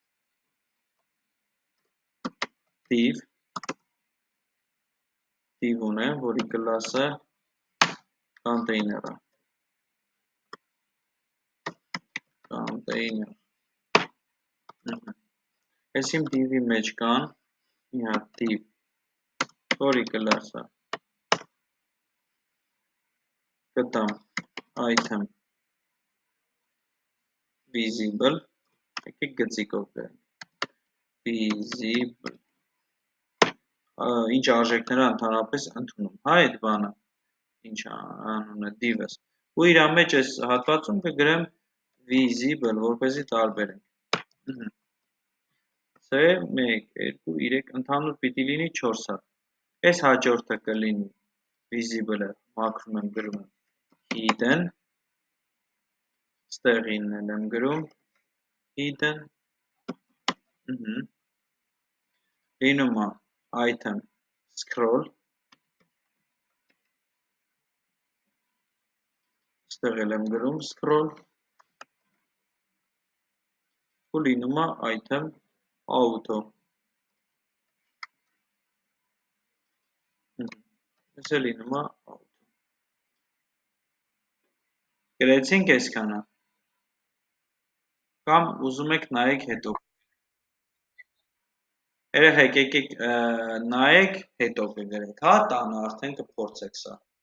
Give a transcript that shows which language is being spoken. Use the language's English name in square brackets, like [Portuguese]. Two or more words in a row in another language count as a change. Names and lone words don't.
[Armenian] div ունեմ, որի կլասը container-ը, ես իմ div-ի մեջ կան մի հատ div, որի կլասը կտամ [English] item visible, [Armenian] եկեք գծիկով գրենք, visible, ինչ արժեքները ընդհանրապես ընդունում, հա այդ բանը, ինչ անունը, div-ս, ու իրա մեջ այս հատվածում կգրեմ visible, որպեսզի տարբերենք, C, 1, 2, 3, ընդհանուր պիտի լինի 4 հատ, այս հաջորդը կլինի visible-ը, մաքրում եմ գրում եմ hidden, ստեղինն էլ եմ գրում, hidden, լինում է [English] item scroll, [Armenian] ստեղ էլ եմ գրում scroll, ու լինում է [English] item auto, [Armenian] ես էլ լինում է auto, գրեցինք այսքանը, կամ ուզում եք նայեք հետո, երեխեք եկեք նայեք հետո կգրեք, հա տանը արդեն կփորձեք սա,